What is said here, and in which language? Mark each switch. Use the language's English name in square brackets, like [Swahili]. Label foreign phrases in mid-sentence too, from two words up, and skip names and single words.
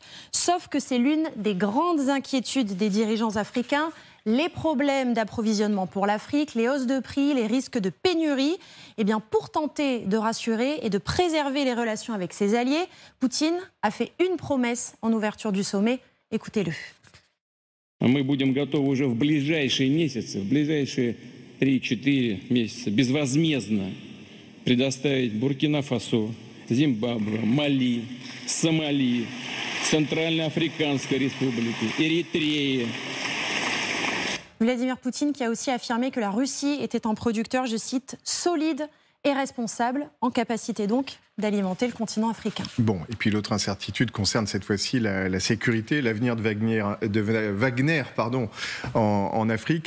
[French] Sauf que c'est l'une des grandes inquiétudes des dirigeants africains. Les problèmes d'approvisionnement pour l'Afrique, les hausses de prix, les risques de pénurie. Eh bien, pour tenter de rassurer et de préserver les relations avec ses alliés, Poutine a fait une promesse en ouverture du sommet. Écoutez-le. [Russian] Мы будем готовы уже в ближайшие месяцы, в ближайшие 3-4 месяца безвозмездно предоставить Буркина-Фасо, Зимбабве, Мали, Сомали, Центральноафриканской Республики, Эритреи. [French] Vladimir Poutine qui a aussi affirmé que la Russie était un producteur, je cite, solide et responsable, en capacité donc d'alimenter le continent africain. Bon, et puis l'autre incertitude concerne cette fois-ci la sécurité, l'avenir de Wagner en Afrique.